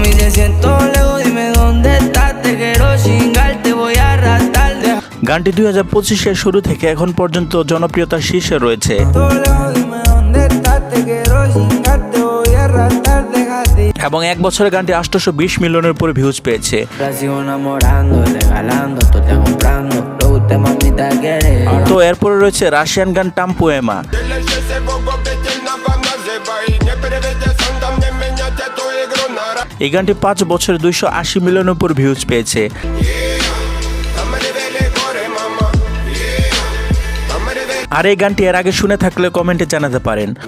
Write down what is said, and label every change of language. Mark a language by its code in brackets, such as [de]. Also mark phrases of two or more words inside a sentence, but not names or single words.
[bn] গানটি 2025-এর শুরু থেকে এখন পর্যন্ত জনপ্রিয়তার শীর্ষে রয়েছে। এবং এক বছরে গানটি 820 মিলিয়নের উপরে ভিউজ পেয়েছে। [es] La sigo enamorando, regalando, todo te comprando. Lo que usted mamita quiere. [bn] তো এরপরে রয়েছে রাশিয়ান গান টাম্পোয়েমা। এই গানটি 5 বছরে 280 মিলিয়নের উপর ভিউজ পেয়েছে। আর এই গানটি এর আগে শুনে থাকলে কমেন্টে জানাতে পারেন।